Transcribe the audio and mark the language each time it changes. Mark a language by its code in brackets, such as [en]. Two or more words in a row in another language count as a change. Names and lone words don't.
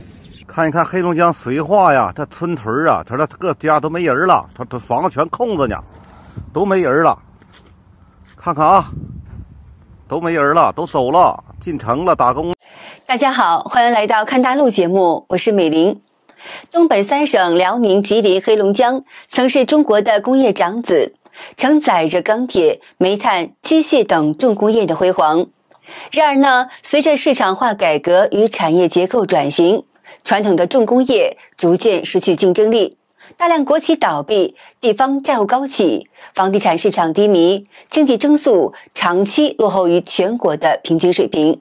[zh] 看一看黑龙江绥化呀，这村屯啊，这各家都没人了，这房子全空着呢，都没人了。看看啊，都没人了，都走了，进城了，打工。大家好，欢迎来到看大陆节目，我是美玲。东北3省辽宁、吉林、黑龙江曾是中國的工業長子，承載着鋼鐵、煤炭、機械等重工業的輝煌。然而呢，隨着市場化改革與產業結構轉型，傳統的重工業逐漸失去競爭力，大量國企倒閉，地方債務高企，房地產市場低迷，經濟增速長期落後於全國的平均水平。